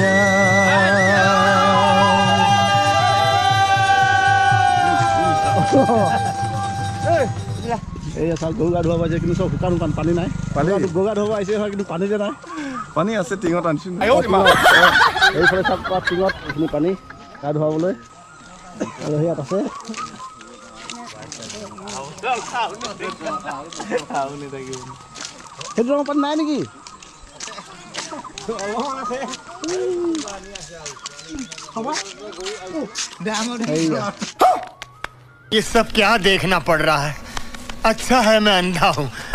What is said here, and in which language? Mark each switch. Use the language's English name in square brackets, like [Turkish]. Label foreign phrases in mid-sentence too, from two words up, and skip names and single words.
[Assamese] এয়া চাওক গৰু গা ধুৱাব আহিছে কিন্তু চব শুকান পানী নাই গৰু গা ধুৱাব আহিছে হয় কিন্তু পানী যে নাই পানী আছে টিঙত আনিছোঁ এইফালে চাওক টিঙত এইখিনি পানী গা ধুৱাবলৈ আৰু সেয়াত আছে সেইটো ৰঙৰ পানী নাই নেকি [Hindi] ये सब क्या देखना पड़ रहा है अच्छा है मैं अंधा हूँ